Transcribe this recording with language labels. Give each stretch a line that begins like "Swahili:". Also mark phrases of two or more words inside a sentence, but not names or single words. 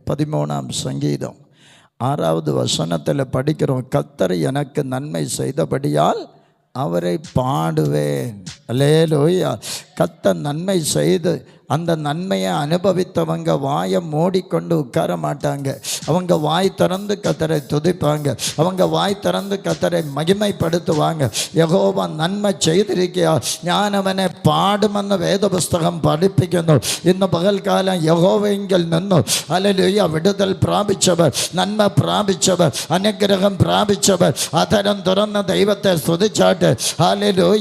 Tamil: 13ஆம் சங்கீதம் 6வது வசனத்தில் படிக்கிறோம், கர்த்தர் எனக்கு நன்மை செய்தபடியால் அவரை பாடுவேன். அல்லேலூயா. கர்த்தர் நன்மை செய்து அந்த நன்மையை அனுபவித்தவங்க வாயை மூடிக்கொண்டு உட்கார மாட்டாங்க. அவங்க வாய் திறந்து கர்த்தரை துதிப்பாங்க. அவங்க வாய் திறந்து கர்த்தரை மகிமைப்படுத்துவாங்க.
Malayalam: யெகோவா நன்மை ചെയ്തിരിക്കുക, ഞാൻ അവനെ പാടുമെന്ന് വേദപുസ്തകം പഠിപ്പിക്കുന്നു. ഇന്ന് പകൽക്കാലം യഹോവയെങ്കിൽ നിന്നു ഹല്ലേലൂയ വിടുതൽ പ്രാപിച്ചവർ, നന്മ പ്രാപിച്ചവർ, അനുഗ്രഹം പ്രാപിച്ചവർ അധരം തുറന്ന ദൈവത്തെ സ്തുതിച്ചാട്ട് ഹല്ലേലൂയ.